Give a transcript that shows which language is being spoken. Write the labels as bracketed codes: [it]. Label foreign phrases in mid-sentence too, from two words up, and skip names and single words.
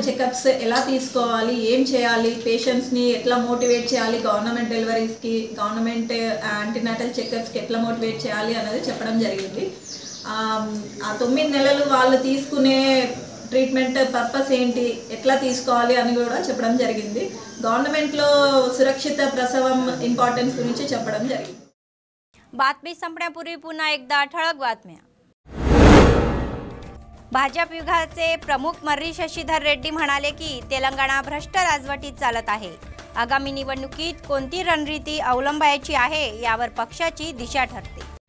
[te] చెకప్స్ ఎలా తీసుకోవాలి, ఏం చేయాలి, పేషెంట్స్ని ఎట్లా మోటివేట్ చేయాలి, [en] government deliveries-ki, government antenatal checkups-ki [te] ఎట్లా మోటివేట్ చేయాలి అన్నది చెప్పడం జరిగింది. ఆ 9 నెలలు వాళ్ళు తీసుకునే [en] treatment purpose [te] ఏంటి, ఎట్లా తీసుకోవాలి అని కూడా చెప్పడం జరిగింది. గవర్నమెంట్లో సురక్షిత ప్రసవం ఇంపార్టెన్స్ గురించి చెప్పడం జరిగింది. [mr] बातमी संपण्यापूर्वी पुन्हा एकदा ठळक बातम्या. भाजप विभागाचे प्रमुख मर्री शशिधर रेड्डी म्हणाले की तेलंगणा भ्रष्ट राजवटीत चालत आहे. आगामी निवडणुकीत कोणती रणनीती अवलंबायची आहे यावर पक्षाची दिशा ठरते.